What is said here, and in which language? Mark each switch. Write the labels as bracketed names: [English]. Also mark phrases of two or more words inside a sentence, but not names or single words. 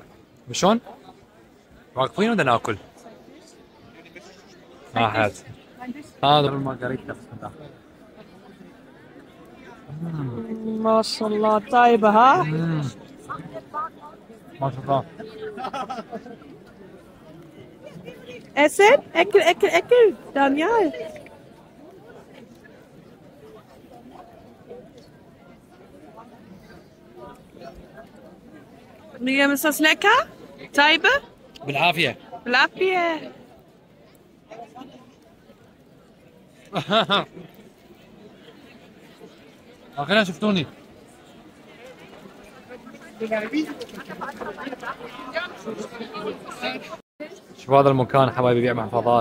[Arabic] شلون؟ واقفين ودا ناكل. هذا المارغريتا. ما شاء الله طيبة ها؟ ما شاء الله. [German] Essen? Eckel. Daniel. Liam, ist das lecker? Taibe? [Arabic] بالعافية. بالعافية. اخيرا شفتوني. شوف هذا المكان حبايبي يبيع محفظات.